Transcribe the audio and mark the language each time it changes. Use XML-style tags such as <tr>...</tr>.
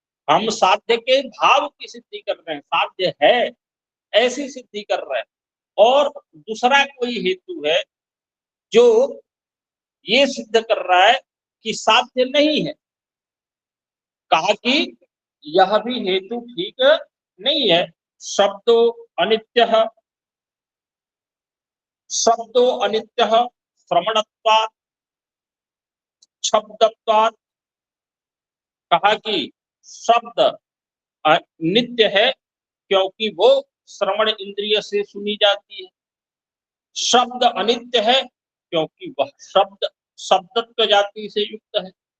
<hi>हम साध्य के भाव की सिद्धि कर रहे हैं, साध्य है ऐसी सिद्धि कर रहे हैं, और दूसरा कोई हेतु है जो ये सिद्ध कर रहा है कि साध्य नहीं है। कहा कि यह भी हेतु ठीक नहीं है।</hi> <sa>शब्दो अनित्यः, शब्दो अनित्यः श्रवणत्वात् शब्दत्वात्।</sa> <hi>कहा कि शब्द नित्य है क्योंकि वो श्रवण इंद्रिय से सुनी जाती है। शब्द अनित्य है क्योंकि वह शब्द शब्दत्व जाति से युक्त है।</hi>